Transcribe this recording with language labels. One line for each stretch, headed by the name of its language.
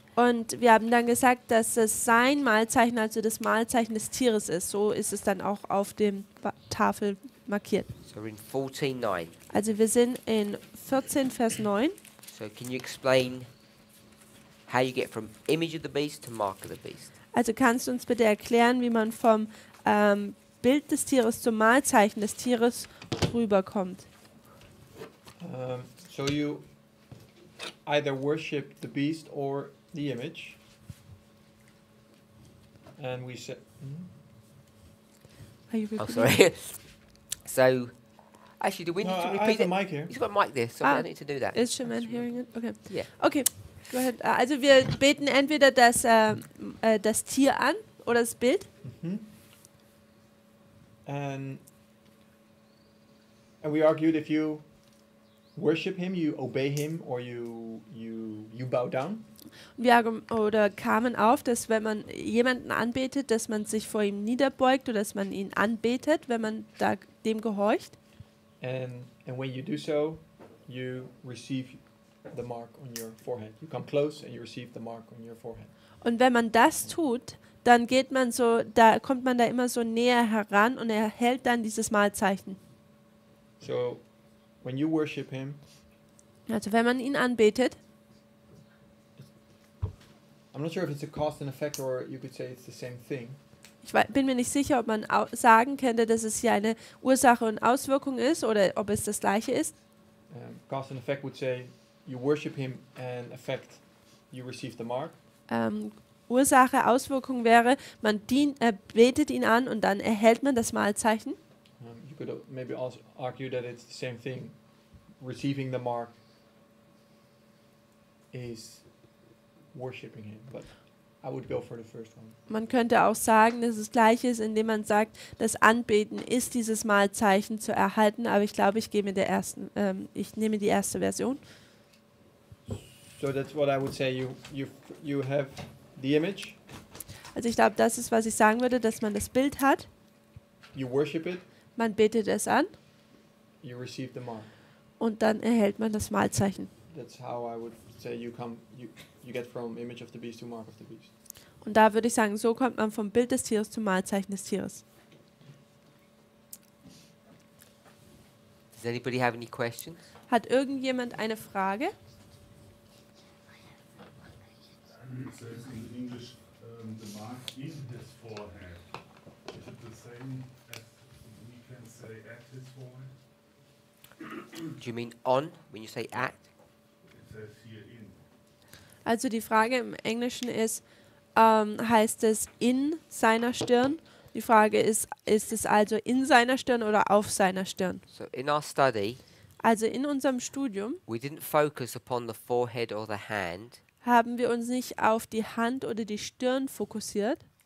German: Und wir haben dann gesagt, dass es sein Malzeichen, also das Malzeichen des Tieres ist. So ist es dann auch auf dem Tafel markiert.
English: So we're in 14:9.
German: Also wir sind in 14, Vers 9.
English: So can you explain how you get from image of the beast to mark of the beast?
German: Also kannst du uns bitte erklären, wie man vom Bild des Tieres zum Malzeichen des Tieres rüberkommt?
English: So you either worship the beast or the image. And we said, Are you Oh, repeating? sorry. So, actually, do we no, need to I repeat have it? the mic here. He's got a mic there, so I don't need to do that. Is Shaman hearing it? Okay. Yeah. Okay, go ahead.
German: Also wir beten entweder das Tier an oder das Bild.
English: And we argued if you worship him, you obey him, or you bow down.
German: Wir kamen auf, dass wenn man jemanden anbetet, dass man sich vor ihm niederbeugt oder dass man ihn anbetet, wenn man dem gehorcht.
English: And when you do so, you receive the mark on your forehead. You come close and you receive the mark on your forehead.
German: Und wenn man das tut, dann kommt man da immer so näher heran und erhält dann dieses Malzeichen.
English: So when you worship him,
German: Also wenn man ihn anbetet,
English: I'm not sure if it's a cause and effect or you could say it's the same thing.
German: ich bin mir nicht sicher, ob man sagen könnte, dass es hier eine Ursache und Auswirkung ist oder ob es das Gleiche ist.
English: Cause and effect would say you worship him and effect you receive the mark.
German: Ursache, Auswirkung wäre, man betet ihn an und dann erhält man das Malzeichen.
English: You could maybe also argue that it's the same thing. Receiving the mark is worshiping him, but I would go for the first one.
German: Man könnte auch sagen, dass es gleich ist, indem man sagt, das Anbeten ist dieses Malzeichen zu erhalten, aber ich glaube, ich nehme die erste Version.
English: So that's what I would say. You have the image,
German: Also ich glaube, das ist, was ich sagen würde, dass man das Bild hat,
English: you worship it,
German: man betet es an
English: you receive the mark.
German: und dann erhält man das Malzeichen.
English: That's how I would say you get from image of the beast to mark of the beast.
German: Und da würde ich sagen, so kommt man vom Bild des Tieres zum Malzeichen des Tieres.
English: Does anybody have any questions?
German: Hat irgendjemand eine Frage?
English: It says in English, the mark in his forehead. Is it the same as we can say at his forehead? Do you mean on when you say at? It says here in.
German: Also die Frage im Englischen ist, heißt es in seiner Stirn? Die Frage ist es also in seiner Stirn oder auf seiner Stirn?
English: So in our study,
German: Also in unserem Studium
English: we didn't focus upon the forehead or the hand.
German: haben wir uns nicht auf die Hand oder die Stirn fokussiert,